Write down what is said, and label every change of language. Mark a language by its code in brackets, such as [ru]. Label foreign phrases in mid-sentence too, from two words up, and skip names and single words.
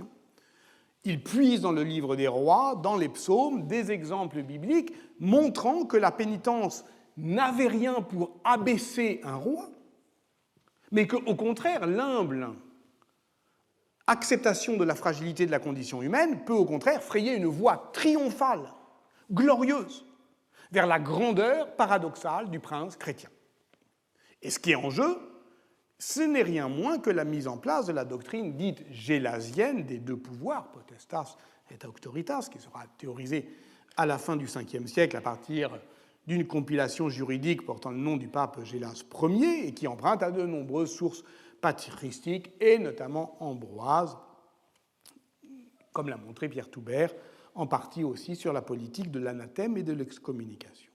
[fr] Il puise dans le livre des rois, dans les psaumes, des exemples bibliques montrant que la pénitence n'avait rien pour abaisser un roi, mais qu'au contraire, l'humble acceptation de la fragilité de la condition humaine peut au contraire frayer une voie triomphale, glorieuse, vers la grandeur paradoxale du prince chrétien. Et ce qui est en jeu, ce n'est rien moins que la mise en place de la doctrine dite gélasienne des deux pouvoirs, [la] potestas et auctoritas, [fr] qui sera théorisée à la fin du Ve siècle à partir d'une compilation juridique portant le nom du pape Gélas Ier et qui emprunte à de nombreuses sources patristiques et notamment Ambroise, comme l'a montré Pierre Toubert, en partie aussi sur la politique de l'anathème et de l'excommunication.